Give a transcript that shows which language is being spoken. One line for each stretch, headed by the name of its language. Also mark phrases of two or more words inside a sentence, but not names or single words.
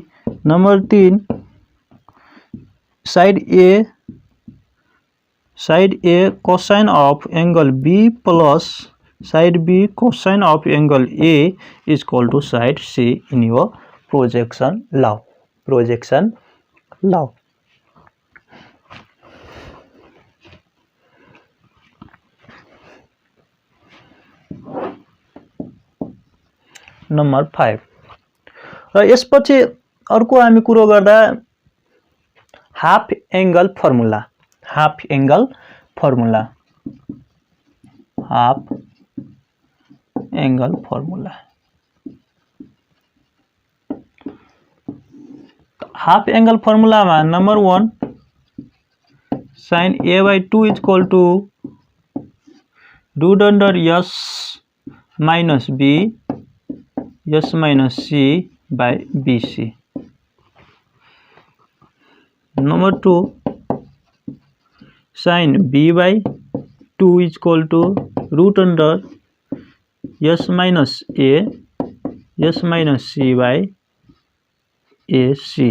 English: Number 3, side A cosine of angle B plus side B cosine of angle A is equal to side C in your projection law.
Nepali: नंबर 5 र यसपछि अर्को हामी कुरो गर्दा
English: half angle formula half angle formula half angle formula में नंबर 1 sin a/2 is equal to root under s minus b s minus c by bc. Number 2 sin b/2 is equal to root under s minus a s minus c by ac.